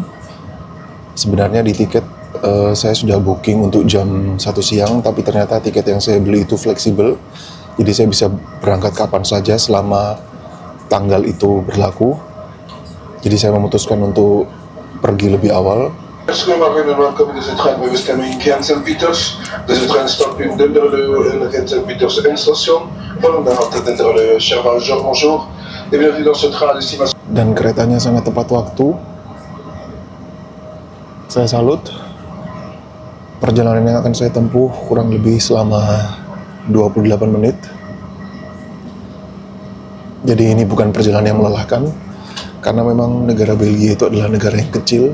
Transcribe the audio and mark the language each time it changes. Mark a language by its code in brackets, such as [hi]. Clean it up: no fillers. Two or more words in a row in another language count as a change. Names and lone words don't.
[id] Sebenarnya di tiket saya sudah booking untuk jam 1 siang, tapi ternyata tiket yang saya beli itu fleksibel. Jadi saya bisa berangkat kapan saja selama tanggal itu berlaku. Jadi saya memutuskan untuk pergi lebih awal. [nl] Welkom in deze trein. We bestemming Gent-Sint-Pieters. Deze trein stopt in Denderle en Gent-Sint-Pieters Eindstation. Volgende halte Denderle Cherbourg. Bonjour. [fr] Et bienvenue dans ce train à destination. [id] Dan keretanya sangat tepat waktu. Saya salut. Perjalanan yang akan saya tempuh kurang lebih selama 28 menit. Jadi ini bukan perjalanan yang melelahkan, karena memang negara Belgia itu adalah negara yang kecil.